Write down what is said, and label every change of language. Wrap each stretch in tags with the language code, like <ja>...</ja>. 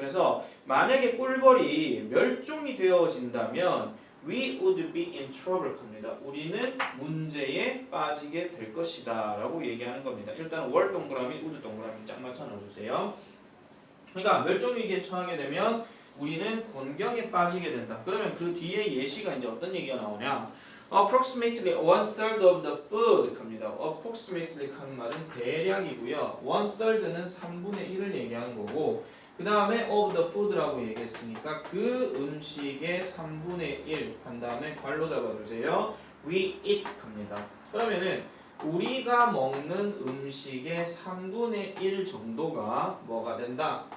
<ko>그래서 만약에 꿀벌이 멸종이 되어진다면</ko> <en>we would be in trouble</en> <ko>합니다. 우리는 문제에 빠지게 될 것이다 라고 얘기하는 겁니다. 일단 were 동그라미, would 동그라미 짝 맞춰 넣어주세요. 그러니까 멸종위기에 처하게 되면 우리는 곤경에 빠지게 된다. 그러면 그 뒤에 예시가 이제 어떤 얘기가 나오냐?</ko> <en>Approximately 1/3 of the food</en> <ko>합니다. Approximately 하는 말은 대략이고요. 1/3는 3분의 1을 얘기하는 거고 그 다음에</ko> <en>of the food</en> <ko>라고 얘기했으니까 그 음식의 3분의 1 한 다음에 괄호 잡아주세요.</ko> <en>We eat</en> <ko>합니다. 그러면은 우리가 먹는 음식의 3분의 1 정도가 뭐가 된다?</ko>